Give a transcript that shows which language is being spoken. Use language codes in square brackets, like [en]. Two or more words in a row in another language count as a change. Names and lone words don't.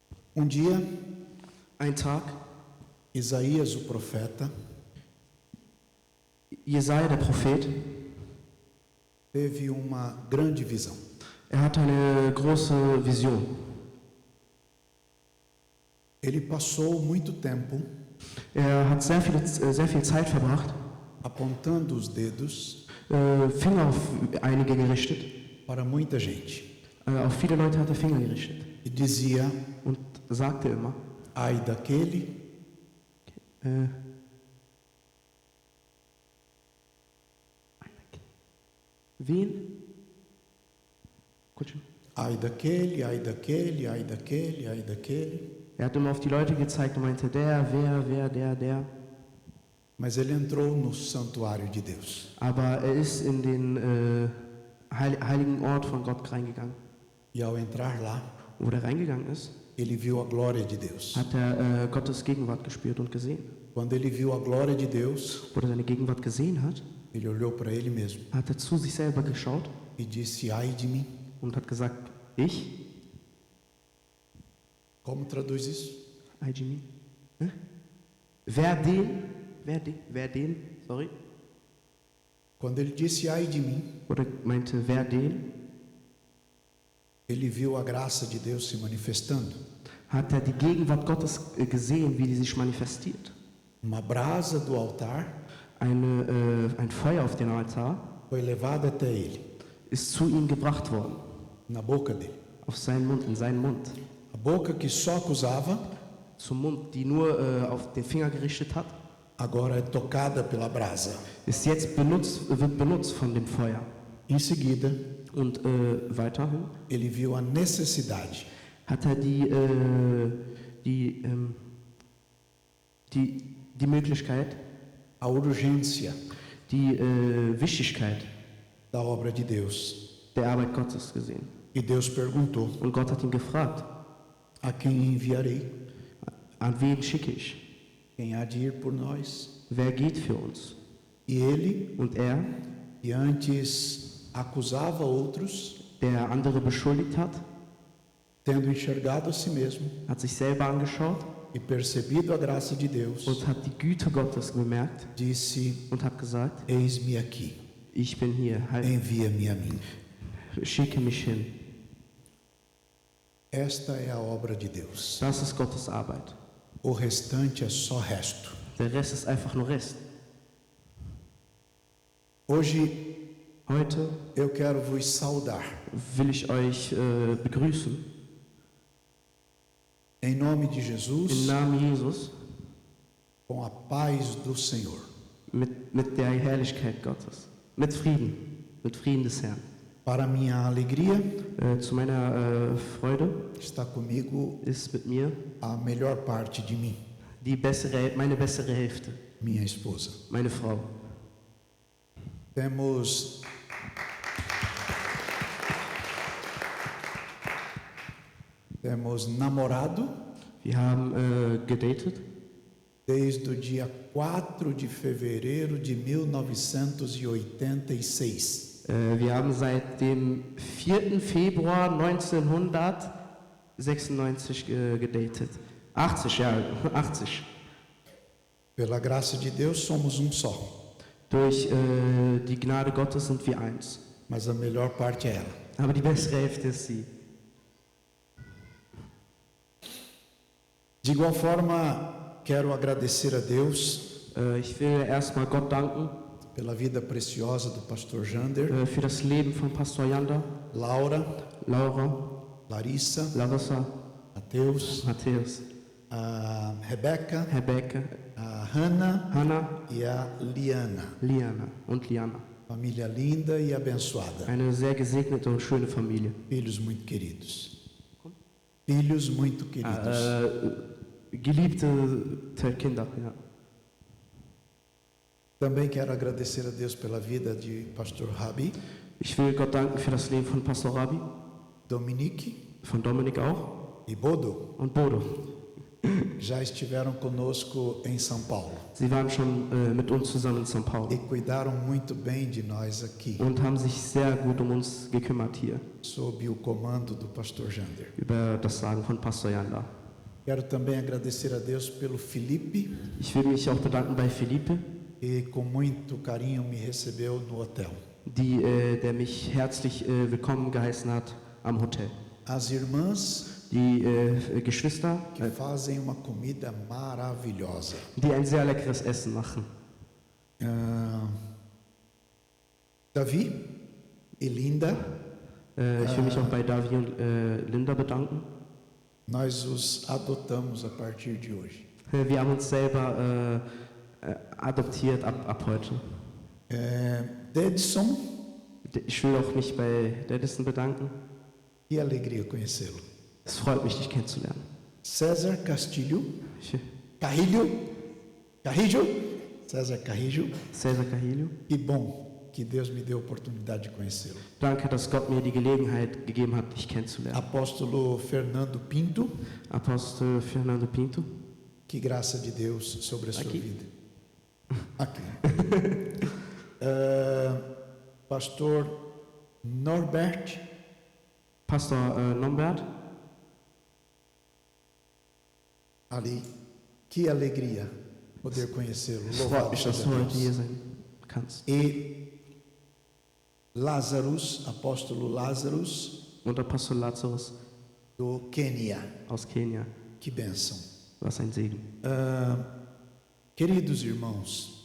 [pt] Um dia, [de] Ein Tag, [pt] Isaías, o profeta, [de] Jesaja, der Prophet, [pt] teve uma grande visão. [de] hatte eine große Vision. [pt] Ele passou muito tempo [de] Hat sehr viel Zeit verbracht, [pt] apontando os dedos [de] Finger auf einige gerichtet. [pt] para muita gente [de] Auf viele Leute hat er Finger gerichtet [pt] e dizia: [de] und sagte immer, [pt] ai daquele [de] wen? [pt] ai daquele, ai daquele, ai daquele, ai daquele. [de] Hat immer auf die Leute gezeigt und meinte, der. [pt] Mas ele entrou no santuário de Deus. [de] Aber ist in den heiligen Ort von Gott reingegangen. [pt] E ao entrar lá, [de] Wo er reingegangen ist, [pt] ele viu a glória de Deus. [de] hat er Gottes Gegenwart gespürt und gesehen. [pt] Quando ele viu a glória de Deus, [de] Wo er seine Gegenwart gesehen hat, [pt] ele olhou para ele mesmo [de] hat er zu sich selber geschaut [pt] e disse: ai de mim. [de] und hat gesagt, ich? [pt] Como traduz isso? Ai de mim? [de] Wer den? Sorry. [pt] Quando ele disse ai de mim, [de] Oder meinte, wer den? [pt] ele viu a graça de Deus se manifestando. [de] Hat er die Gegenwart Gottes gesehen, wie die sich manifestiert. [pt] Uma brasa do altar [de] Ein Feuer auf den Altar [pt] foi levada até ele, [de] ist zu ihm gebracht worden. [pt] na boca dele. [de] Auf seinen Mund, in seinen Mund. [pt] A boca que só acusava, [de] Zum Mund, die nur auf den Finger gerichtet hat, [pt] agora é tocada pela brasa. [de] wird benutzt von dem Feuer. [pt] Em seguida, [de] Und weiterhin [pt] ele viu a necessidade [de] hat er die Möglichkeit, [pt] a urgência [de] die Wichtigkeit [pt] da obra de Deus. [de] der Arbeit Gottes gesehen. [pt] E Deus perguntou: [de] Und Gott hat ihn gefragt, [pt] a quem enviarei? [de] an wen schicke ich? [pt] Quem há de ir por nós? [de] Wer geht für uns? [pt] E ele, [de] Und er, [pt] que antes acusava outros, [de] der andere beschuldigt hat, [pt] tendo enxergado a si mesmo [de] hat sich selber angeschaut [pt] e percebido a graça de Deus, [de] und hat die Güte Gottes bemerkt [pt] disse: [de] und hat gesagt, [pt] eis-me aqui, [de] ich bin hier, [pt] envia-me a mim. [de] schicke mich hin. [pt] Esta é a obra de Deus. [de] Das ist Gottes Arbeit. [pt] O restante é só resto. [de] Der Rest ist einfach nur Rest. [pt] Hoje [de] Heute [pt] eu quero vos saudar [de] will ich euch begrüßen [pt] em nome de [de] im [pt] Jesus, [de] Namen Jesus [pt] com a paz do Senhor. [de] mit der Herrlichkeit Gottes, mit Frieden des Herrn. [pt] Para minha alegria, [de] Zu meiner Freude [pt] está comigo [de] ist mit mir [pt] a melhor parte de mim, [de] meine bessere Hälfte, [pt] minha esposa. [de] meine Frau. [pt] Temos namorado [de] Wir haben gedatet [pt] desde o dia 4 de fevereiro de 1986. [de] Wir haben seit dem 4. Februar 1996 gedatet. 80 Jahre, 80. [pt] Pela graça de Deus, somos um só, [de] Durch die Gnade Gottes sind wir eins. [pt] mas a melhor parte é ela. [de] Aber die bessere Hälfte ist sie. [pt] De igual forma, quero agradecer a Deus [de] Ich will erstmal Gott danken [pt] pela vida preciosa do pastor Jander, [de] für das Leben von Pastor Janda, [pt] Laura, [de] Laura, [pt] Larissa, [de] Larissa, [pt] Mateus, [de] Matthäus, [pt] a Rebeca, [de] Rebecca, [pt] a Hannah [de] Hannah, [pt] e a Liana. [de] Liana und Liana. [pt] Família linda e abençoada. [de] Eine sehr gesegnete und schöne Familie. [pt] Filhos muito queridos. Filhos muito queridos. [de] Geliebte Kinder, ja. [pt] Também quero agradecer a Deus pela vida de pastor Rabi, [de] Ich will Gott danken für das Leben von Pastor Rabi, [pt] Dominique [de] von Dominik auch [pt] e Bodo. [de] und Bodo. [pt] Já estiveram conosco em São Paulo [de] Sie waren schon mit uns zusammen in São Paulo [pt] e cuidaram muito bem de nós aqui, [de] und haben sich sehr gut um uns gekümmert hier, [pt] sob o comando do pastor Jander. [de] über das Sagen von Pastor Janda. [pt] Quero também agradecer a Deus pelo Felipe, [de] Ich will mich auch bedanken bei Felipe, [pt] que com muito carinho me recebeu no hotel. [de] der mich herzlich willkommen geheißen hat am Hotel. [pt] As irmãs [de] Die Geschwister, [pt] que fazem uma comida maravilhosa. [de] die ein sehr leckeres Essen machen. [pt] Davi e Linda, [de] Ich will mich auch bei Davi und Linda bedanken. [pt] nós os adotamos a partir de hoje. [de] Wir haben uns selber adoptiert ab heute. [pt] Dedson, [de] Ich will auch mich bei Dedison bedanken. [pt] que alegria conhecê-lo. [de] Es freut mich, dich kennenzulernen. [pt] César Castilho, [de] Ich, [pt] Carrillo, César Carrillo, César Carrilho. que bom que Deus me deu a oportunidade de conhecê-lo. [de] Danke, dass Gott mir die Gelegenheit gegeben hat, dich kennenzulernen. [pt] Apóstolo Fernando Pinto, [de] Apostel Fernando Pinto. [pt] que graça de Deus sobre a sua Aqui? vida. Aqui. Pastor Norbert, [de] Pastor Norbert. [pt] ali, que alegria poder conhecê-lo. [de] Es freut [pt] Louvado [de] mich, dass [pt] seja [de] du heute hier [pt] Deus. [de] sein kannst. [pt] E Lazarus, apóstolo Lazarus, [de] Und Apostel Lazarus [pt] do Quênia. [de] aus Kenia. [pt] Que bênção. [de] Was ein Segen. [pt] Queridos irmãos,